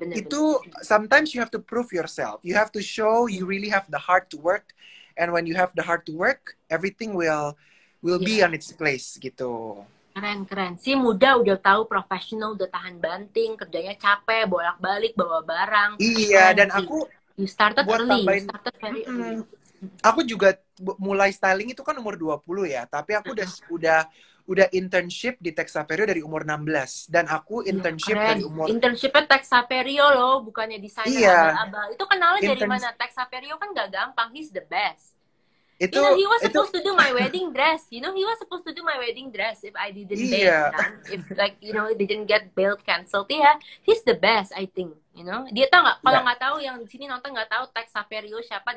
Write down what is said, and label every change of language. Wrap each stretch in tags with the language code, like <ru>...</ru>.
<id>itu</id> <en>sometimes you have to prove yourself. You have to show you really have the heart to work. And when you have the heart to work, everything will be on its place</en> <id>gitu. Keren. Si muda udah tahu profesional, udah tahan banting, kerjanya capek, bolak-balik, bawa barang. Iya, dan aku</id> <en>you started early, you started very early.</en> <id>Aku juga mulai styling itu kan umur 20 ya, tapi aku udah internship di Texaperio dari umur 16, dan aku internship dari umur... Internshipnya Texaperio loh, bukannya desainer abal-abal. Itu kenalnya dari mana? Texaperio kan gak gampang,</id> <en>he's the best. He was supposed to do my wedding dress. He was supposed to do my wedding dress if I didn't bail. If it didn't get bail canceled. He's the best, I think.</en> <id>Dia tahu nggak? Kalau nggak tahu, yang di sini nonton nggak tahu Texaperio siapa?</id>